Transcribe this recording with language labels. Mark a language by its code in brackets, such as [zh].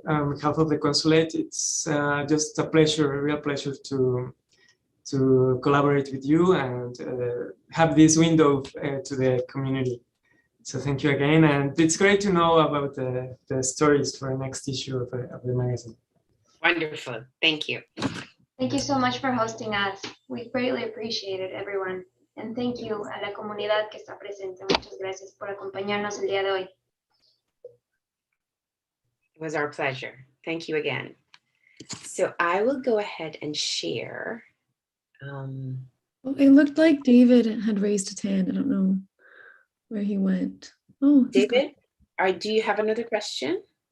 [en] On behalf of the Consulate, it's just a pleasure, a real pleasure to collaborate with you and have this window to the community. So thank you again, and it's great to know about the stories for the next issue of the magazine. Wonderful. Thank you. Thank you so much for hosting us. We greatly appreciate it, everyone. And thank you [es] a la comunidad que está presente. Muchas gracias por acompañarnos el día de hoy. [en] It was our pleasure. Thank you again. So I will go ahead and share. Well, it looked like David had raised his hand. I don't know where he went. Oh, David, do you have another question?